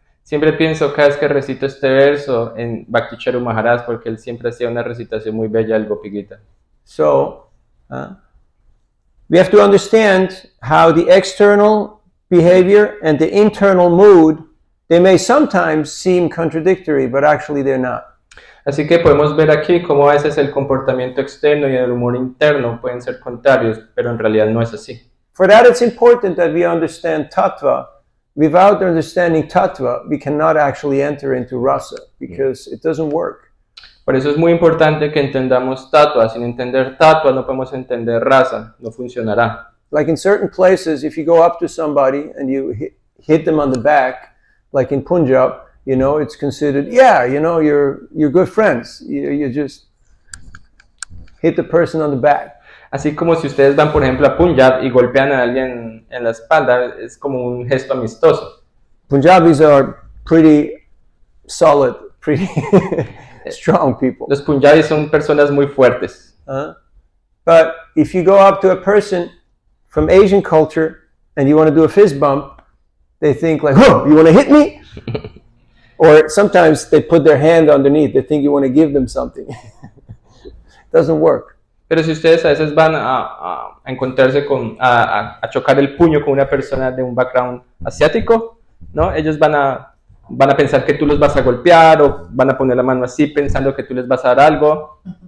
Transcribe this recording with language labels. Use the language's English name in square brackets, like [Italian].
[Spanish] Siempre pienso cada vez que recito este verso en Bhakti Charu Maharaj, porque él siempre hacía una recitación muy bella del Gopi Gita. [English] So, we have to understand how the external behavior and the internal mood they may sometimes seem contradictory, but actually they're not. [Spanish] Así que podemos ver aquí cómo a veces el comportamiento externo y el humor interno pueden ser contrarios, pero en realidad no es así. [English] For that, it's important that we understand tattva. Without understanding tattva, we cannot actually enter into rasa because it doesn't work. [Spanish] Por eso es muy importante que entendamos tatua. Sin entender tatua no podemos entender rasa, no funcionará. [English] Like in certain places, if you go up to somebody and you hit them on the back, like in Punjab, you know, it's considered, yeah, you know, you're good friends. You just hit the person on the back. [Spanish] Así como si ustedes van, por ejemplo, a Punjab y golpean a alguien en la espalda, es como un gesto amistoso. [English] Punjabis are pretty solid, pretty strong people. [Spanish] Los Punjabis son personas muy fuertes. [English] But if you go up to a person from Asian culture and you want to do a fist bump, they think like, oh, you want to hit me? Or sometimes they put their hand underneath. They think you want to give them something. Doesn't work. [Spanish] Pero si ustedes a veces van a encontrarse a chocar el puño con una persona de un background asiático, ¿no? Ellos van a pensar que tú los vas a golpear o van a poner la mano así pensando que tú les vas a dar algo.